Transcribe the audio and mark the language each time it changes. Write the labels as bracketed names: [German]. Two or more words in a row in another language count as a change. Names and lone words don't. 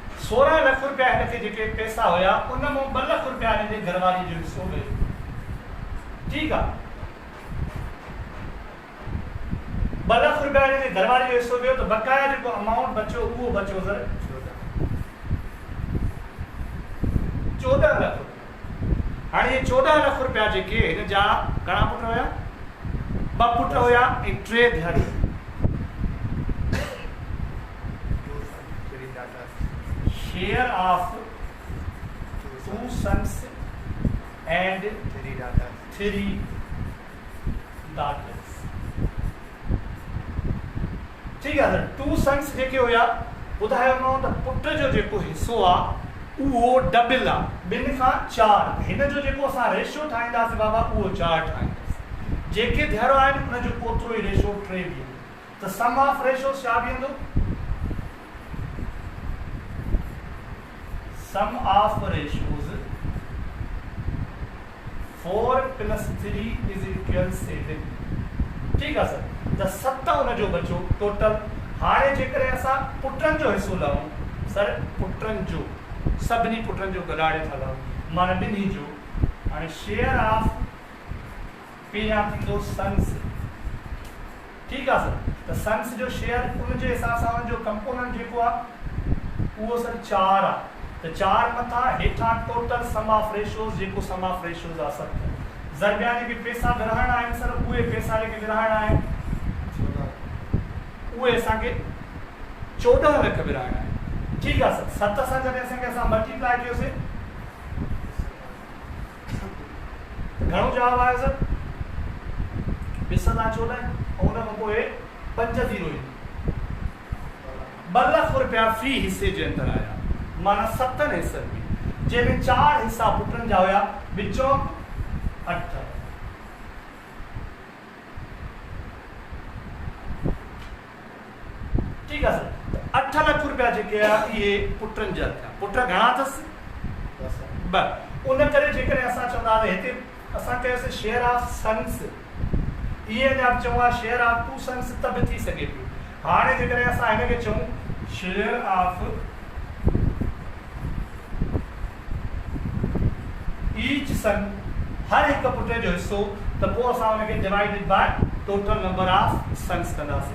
[Sindhi] 16 लाख रुपया हिनखे जेके पैसा हुया उन मां 2 लाख रुपया हिन जे घरवारी जो हिस्सो वियो। ठीकु आहे, 2 लाख रुपया हिन जे घरवारी जो हिस्सो वियो, त बकाया जेको अमाउंट बचियो उहो बचियो सर 14 लाख रुपया। हाणे ये 14 लाख रुपया जेके हिन जा घणा पुट हुया, 2 पुट हुया ऐं 3 धीअरूं। [English] share of 2 sons and 3 daughters। [Urdu] ठीक है [Sindhi] सर, 2 sons जेके हुया ॿुधायो मां त पुट जो जेको हिस्सो आहे उहो डबल आहे, 2 खां 4। हिन जो जेको असां रेशियो ठाहींदासीं बाबा उहो 4 ठाहींदासीं। जेके धीअरूं आहिनि उन जो ओतिरो ई रेशियो 3 बीहंदो। त [English] sum of ratios [Sindhi] छा बीहंदो? [English] sum of ratios 4 + 3 = 7। [Urdu] ठीक है सर, [Sindhi] त 7 उन जो बचो टोटल। हाणे जेकर असां पुटनि जो हिस्सो लहूं सर, पुटनि जो सभिनी पुटनि जो गॾाड़े था लहूं माना ॿिन्ही जो। हाणे [English] share of [Sindhi] पहिरियां थींदो सन्स। ठीकु आहे सर, त सन्स जो शेयर उन जे हिसाब सां उन जो कंपोनेंट जेको आहे उहो सर 4 आहे। त 4 मथां हेठां [English] total sum of ratios [Sindhi] जेको [English] sum of ratios [Sindhi] आहे 7। ज़रबिया जेके पैसा विरहाइणा आहिनि सर, उहे पैसा जेके विरहाइणा आहिनि उहे असांखे 14 लाख विरहाइणा आहिनि। ठीकु आहे सर, 7 सां जॾहिं असां मल्टीप्लाई कयोसीं घणो जवाब आयो सर? 14 ऐं उन खां पोइ 5 0 ईंदी। 2 लाख रुपया फी हिसे जे अंदरि आया, माना 7 हिसनि में, जंहिंमें 4 हिसा पुटनि जा हुया, विचों 8। [Urdu] ठीक है [Sindhi] सर, 8 लाख रुपया जेके ये पुटनि जा थिया। पुट घणा अथसि? 2। उन करे जेकर असां चवंदा हिते असां कयोसीं [English] share of sons, [Sindhi] इहे अञा बि चऊं [English] share of 2 sons [Sindhi] त बि थी सघे पियो। हाणे जेकर असां हिनखे चऊं [English] share of each son, [Sindhi] हर हिकु पुट जो हिस्सो, त पोइ असां हुनखे [English] divided by total number of sons [Sindhi] कंदासीं।